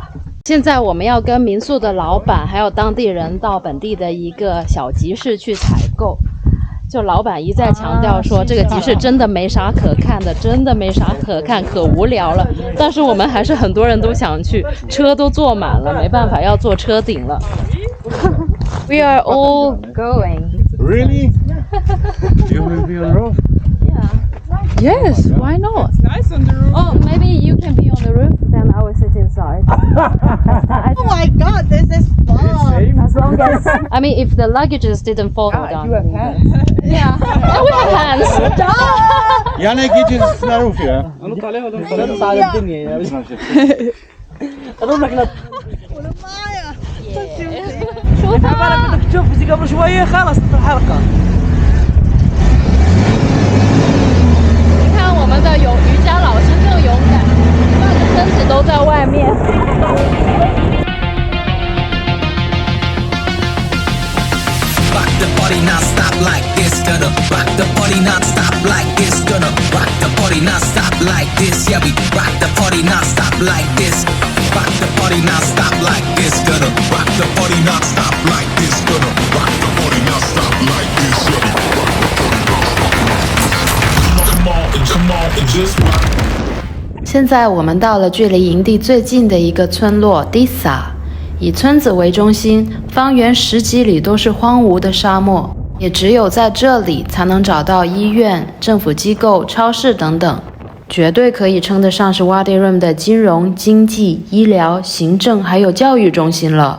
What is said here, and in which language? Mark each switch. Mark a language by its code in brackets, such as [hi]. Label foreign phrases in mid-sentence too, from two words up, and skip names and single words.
[zh] 现在我们要跟民宿的老板还有当地人到本地的一个小集市去采购。就老板一再强调说，这个集市真的没啥可看的，真的没啥可看，可无聊了。但是我们还是很多人都想去，车都坐满了，没办法要坐车顶了。 [en] We are all going. Really? You will be on roof? Yeah. Yes, why not? It's nice on the roof. Oh, maybe you can be on the roof, then I will sit inside. Oh my god, this is fun. As long as, I mean, if the luggages didn't fall down. You have hands. Yeah, and we have hands. Yannick, get you on the roof, yeah? [zh] 我的妈呀！ [ar] شوفها. بدك تشوف قبل شويه خلص الحلقه [zh] 你看我们的瑜伽老师更勇敢，半个身子都在外面。 [en] Rock the body not stop like this, gonna rock the body not stop like this, gonna rock the body not stop like this, yeah we rock the body not stop like this, rock the body not stop like this, gonna rock the body not stop like this, gonna rock the body not stop like this, yeah we rock the body not stop. Come on and just rock. [zh] 现在我们到了距离营地最近的一个村落 Disa， 以村子为中心，方圆10几里都是荒芜的沙漠，也只有在这里才能找到医院、政府机构、超市等等，绝对可以称得上是 Wadi Rum 的金融、经济、医疗、行政还有教育中心了。